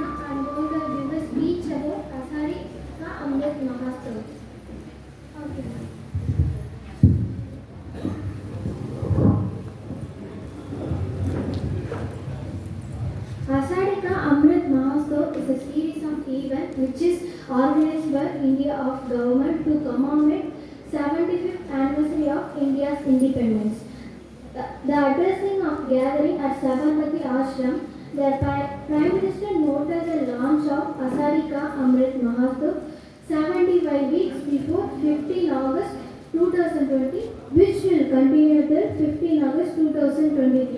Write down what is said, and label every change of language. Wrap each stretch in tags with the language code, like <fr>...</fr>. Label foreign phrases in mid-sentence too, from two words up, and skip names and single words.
<en>I am going to give a speech about Azadi Ka Amrit Mahotsav. Okay. Azadi Ka Amrit Mahotsav is a series of events which is organized by India of government to commemorate 75th anniversary of India's independence. The addressing of gathering at Sabarmati Ashram, the Prime Minister noted the launch of Azadi Ka Amrit Mahotsav 75 weeks before 15 August 2020, which will continue till 15 August 2023.</en>